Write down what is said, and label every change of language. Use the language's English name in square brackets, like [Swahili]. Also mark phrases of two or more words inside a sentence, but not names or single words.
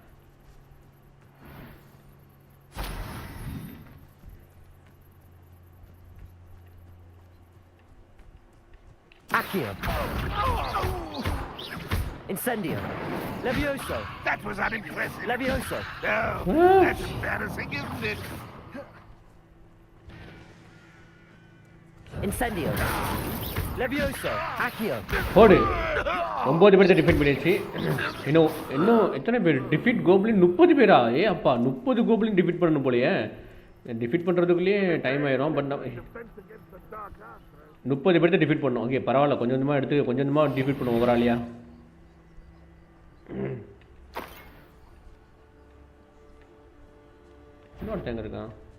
[English] Accio, Incendio, Levioso. That was unimpressive. Levioso. Oh, that's embarrassing, isn't it? Incendio, Levioso. Accio. [Tamil] போடு. 9 பேர்த்த டிஃபீட் பண்ணியாச்சு. இன்னும் எத்தனை பேர்? [English] defeat goblin [Tamil] 30 பேரா? அப்பா 30 [English] goblin defeat [Tamil] பண்ணணும் போலயே. டிஃபீட் பண்ணுறதுக்குள்ளேயே டைம் ஆயிரும். பட் 30 பேர்த்த டிஃபீட் பண்ணோம். ஓகே பரவாயில்ல. கொஞ்சமாக டிஃபீட் பண்ணுவோம் ஓவராலியா. இன்னொருத்தங்க இருக்கான்.